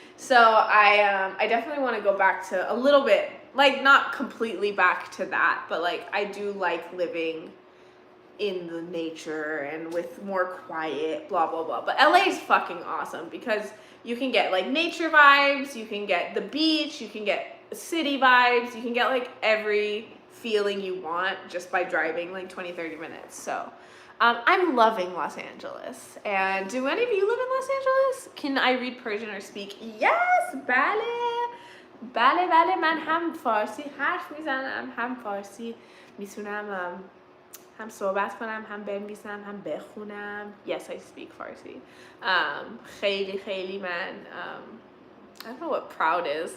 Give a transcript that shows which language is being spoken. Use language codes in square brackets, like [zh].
[en] So I definitely want to go back to a little bit, like not completely back to that, but like I do like living in the nature and with more quiet, blah, blah, blah. But LA is fucking awesome because you can get like nature vibes, you can get the beach, you can get city vibes, you can get like every feeling you want just by driving like 20-30 minutes. So I'm loving Los Angeles. And do any of you live in Los Angeles? Can I read Persian or speak? Yes, bale. [fa] بله من هم فارسی حرف میزنم هم فارسی میتونم هم صحبت کنم هم بنویسم هم بخونم. [en] Yes, I speak Farsi. [fa] خیلی خیلی من [en] I don't know what proud is.